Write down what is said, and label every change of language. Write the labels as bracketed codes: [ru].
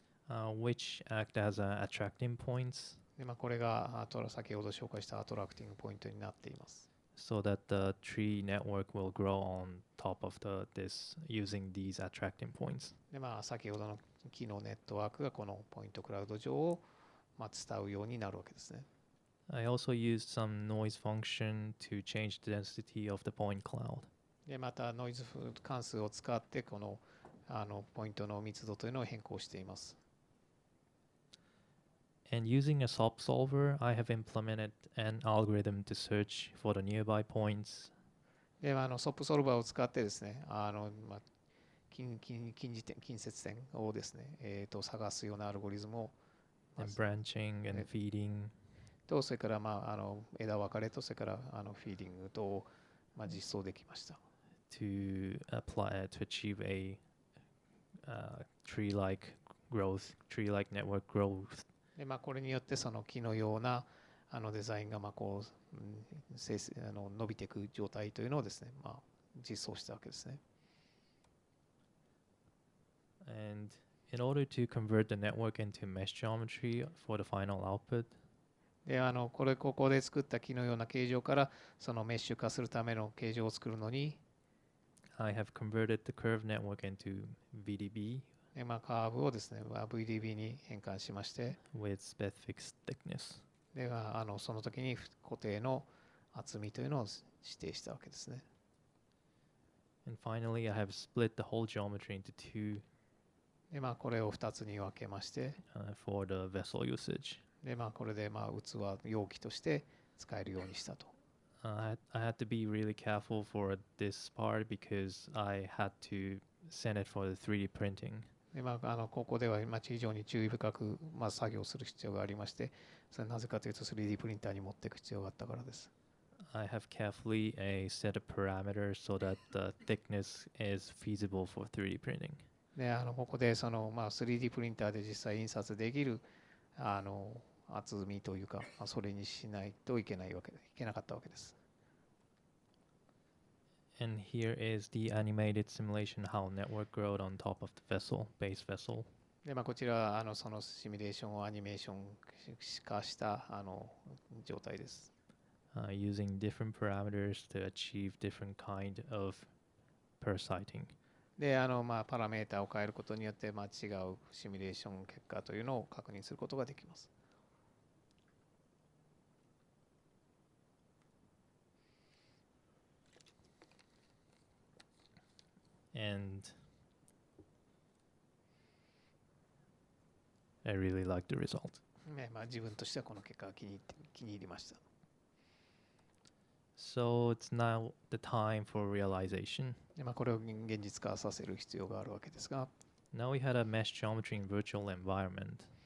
[en] which act as attracting points [ja] でこれが先ほど紹介したアトラクティングポイントになっています。 [en] so that the tree network will grow on top of this using these attracting points. [ja] で先ほどの木のネットワークがこのポイントクラウド上を伝うようになるわけですね。 [en] I also used some noise function to change the density of the point cloud. [ja] でまたノイズ関数を使ってこのポイントの密度というのを変更しています。 [en] And using a SOP solver, I have implemented an algorithm to search for the nearby points. [ja] でSOP ソルバーを使ってですね、近接点をですね、探すようなアルゴリズムを [en] And branching and feeding. [ja] とそれから枝分かれとそれからフィーディングとを実装できました。 [en] To achieve a tree-like growth, tree-like network growth. [ja] でこれによってその木のようなデザインがこう、伸びていく状態というのをですね、実装したわけですね。 [en] And in order to convert the network into mesh geometry for the final output, [ja] でここで作った木のような形状からそのメッシュ化するための形状を作るのに、 [en] I have converted the curve network into VDB [ja] でカーブをですね VDB に変換しまして、 [en] with specific thickness. [ja] でその時に固定の厚みというのを指定したわけですね。 [en] And finally, I have split the whole geometry into two [ja] でこれを2つに分けまして、 [en] for the vessel usage. [ja] でこれで器容器として使えるようにしたと。 [en] I had to be really careful for this part because I had to send it for the 3D printing. [ja] でここでは非常に注意深く、作業する必要がありまして、それはなぜかというと 3D プリンターに持っていく必要があったからです。 [en] I have carefully set a parameter so that the thickness is feasible for 3D printing. [ja] でここで3D プリンターで実際印刷できる厚みというか、それにしないといけなかったわけです。 [en] And here is the animated simulation how network growth on top of the base vessel. [ja] でこちらはそのシミュレーションをアニメーション化した状態です。 [en] Using different parameters to achieve different kind of parasiting. [ja] でパラメータを変えることによって、違うシミュレーション結果というのを確認することができます。 [en] And I really like the result. [ja] 自分としてはこの結果が気に入りました。 [en] So it's now the time for realization. [ja] でこれを現実化させる必要があるわけですが、 [en] Now we had a mesh geometry in virtual environment.